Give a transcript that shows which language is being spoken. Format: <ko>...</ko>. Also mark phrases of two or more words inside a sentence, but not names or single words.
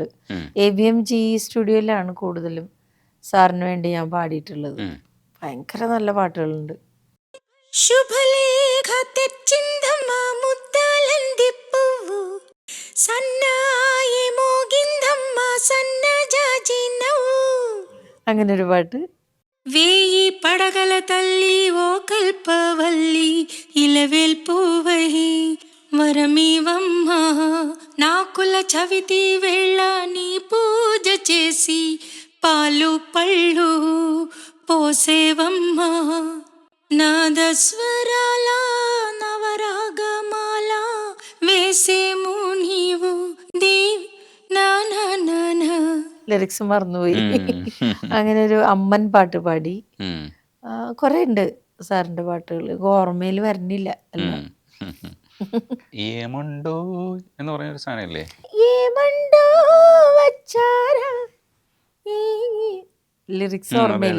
<ml>ABMG സ്റ്റുഡിയോയിലാണ് കൂടുതലും സാറിന് വേണ്ടി ഞാൻ പാടിയിട്ടുള്ളത്. ഭയങ്കര നല്ല പാട്ടുകളുണ്ട്.</ml> <te>శుభలేఖ తెచ్చిందమ్మ ముద్దాలంటి పూవు సన్నాయి మోగిందమ్మ సన్నజాజి నవ్వు.</te> <ml>അങ്ങനെ ഒരു പാട്ട്.</ml> <te>వేయి పడగల తల్లి ఓ కల్పవల్లి ఇలవేల్ పూవహి వరమీవమ్మ నాకుల చవితి వేళ నీ పూజ చేసి పాలు పళ్ళు పోసేవమ్మ నాదస్వరాల నవరాగమాల వేసేము నీవు దేవి</te> <ml>ലിറിക്സ് മറന്നുപോയി. അങ്ങനെ ഒരു അമ്മൻ പാട്ട് പാടി. കുറേ ഉണ്ട് സാറിൻ്റെ പാട്ടുകൾ, ഓർമ്മയിൽ വരുന്നില്ല എല്ലാം. ഏമുണ്ടോ എന്ന് പറഞ്ഞൊരു സാധനമല്ലേ?</ml> <te>ఏమండో వచ్చారా,</te> <ml>ലിറിക്സ് ഓർമ്മയില്ല.</ml>